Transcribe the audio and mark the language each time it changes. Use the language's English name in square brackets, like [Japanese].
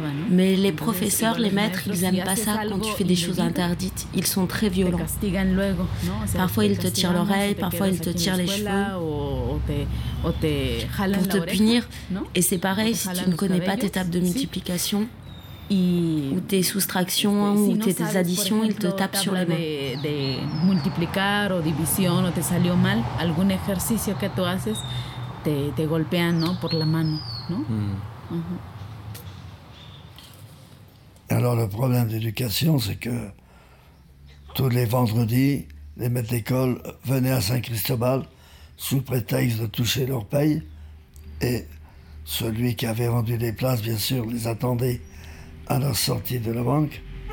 [French] Mais les professeurs, les maîtres, ils n'aiment pas ça quand tu fais des choses interdites. Ils sont très violents. Parfois, ils te tirent l'oreille, parfois, ils te tirent les cheveux pour te punir. Et c'est pareil si tu ne connais pas tes tables de multiplication ou tes soustractions ou tes additions, ils te tapent sur les mains. [Spanish] De multiplicar o división o te salió mal algún ejercicio que tú haces, te golpean, ¿no?, por la mano, ¿no? [French] Alors le problème d'éducation, c'est que tous les vendredis, les maîtres d'école venaient à Saint-Cristobal sous prétexte de toucher leur paye, et celui qui avait vendu les places, bien sûr, les attendait à la sortie de la banque.